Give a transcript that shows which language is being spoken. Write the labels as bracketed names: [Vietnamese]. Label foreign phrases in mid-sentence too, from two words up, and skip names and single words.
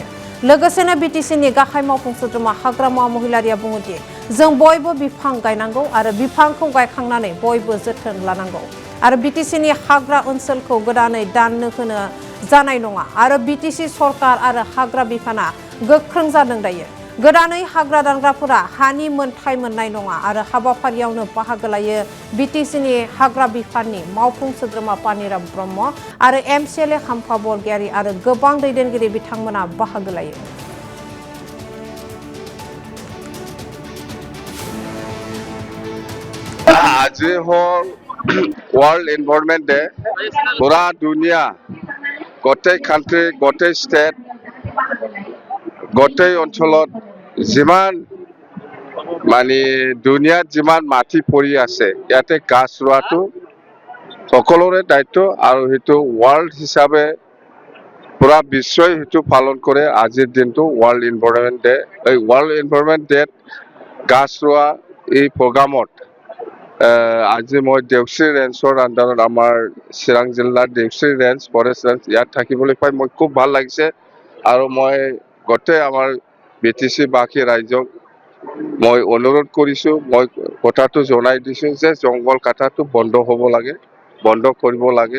[Bodo] लोगोसेनो बिटिसिनि गाहाय मावफुं सोद्रोमा हाग्रामा महिलारिया बुङोदि जों बयबो बिफां गायनांगौ आरो बिफांखौ गायखांनानै बयबो जोथोन लानांगौ आरो बिटिसिनि हाग्रा ओनसोलखौ गोदानै दाननो होनो जानाय नङा आरो बिटिसि सरकार आरो हाग्रा बिफाना गोख्रों जादों दायो। गोदानै हाग्रा दानग्राफोरा हानि मोनथाय मोननाय नङा आरो हाबाफारियावनो बाहागो लायो बिटिसिनि हाग्रा बिफाननि मावफुं सोद्रोमा पानिराम ब्रह्म आरो एमसिएलए खाम्फा बरगयारी आरो गोबां दैदेनगिरि बिथांमोना बाहागो लायो। [Assamese] আজ হ'ল [English] World Environment Day [Assamese] পূৰা দুনিয়া গোটেই কাণ্ট্ৰী গোটেই ষ্টেট গোটেই অঞ্চলত যিমান মানে দুনিয়া যিমান মাটি পৰি আছে যাতে গছ ৰোৱাটো সকলোৰে দায়িত্ব আৰু হেতু ৱৰ্ল্ড হিচাপে পূৰা বিশ্বই হেতু পালন কৰে। আজিৰ দিনটো [English] World Environment Day World Environment Day [Assamese] গছ ৰোৱা এই প্রোগ্রামত আজি মই দেউশ্ৰী ৰেঞ্জৰ আণ্ডাৰত আমাৰ চিৰাং জিলাৰ দেউশ্ৰী ৰেঞ্জ [English] forest range [Assamese] ইয়াত থাকিবলৈ পাই মই খুব ভাল লাগিছে আৰু মই গোটেই আমাৰ বিটিসি বাকী ৰাজ্যক মই অনুৰোধ কৰিছো মই কথাটো জনাই দিছো যে জংগল কাটাটো বন্ধ হ'ব লাগে বন্ধ কৰিব লাগে।